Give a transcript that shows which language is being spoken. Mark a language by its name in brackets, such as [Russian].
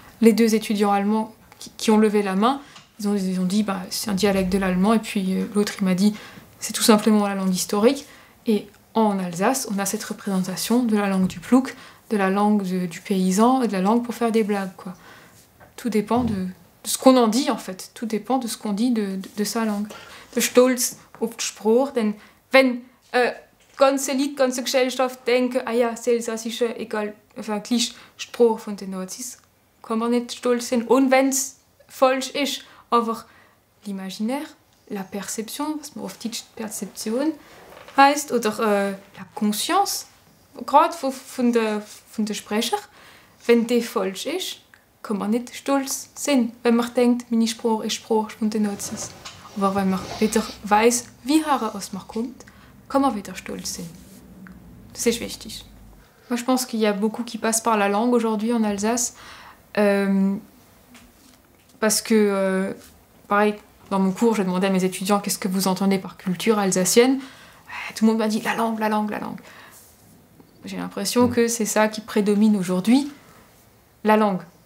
[French] Les 2 étudiants allemands qui ont levé la main, ils ont dit c'est un dialecte de l'allemand, et puis l'autre il m'a dit c'est tout simplement la langue historique. Et en Alsace, on a cette représentation de la langue du plouc, de la langue du paysan et de la langue pour faire des blagues, quoi. Tout dépend de ce qu'on en dit, en fait. Tout dépend de ce qu'on dit de sa langue. [German] De Stolz auf die Sprache, denn wenn ganze Gesellschaft denken, ah ja, das Elsässische, egal, [French] enfin, [German] gleich Sprache von den Nazis, kann man nicht stolz sein. Und wenn es falsch ist, aber [French] l'imaginaire, la perception, [German] was man auf Deutsch Perzeption heißt, oder [French] la conscience, [German] gerade von der Sprecher, wenn die falsch ist, kann man nicht stolz sein, wenn man denkt, meine Sprache ist Sprache von den Nazis. Aber wenn man wieder weiss, wie aus man kommt, kann man wieder stolz sein. [French] C'est [German] wichtig. [French] Moi, je pense qu'il y a beaucoup qui passent par la langue aujourd'hui en Alsace. Parce que, pareil, dans mon cours, je demandais à mes étudiants qu'est-ce que vous entendez par culture alsacienne. Tout le monde m'a dit la langue, la langue, la langue. J'ai l'impression que c'est ça qui prédomine aujourd'hui, la langue.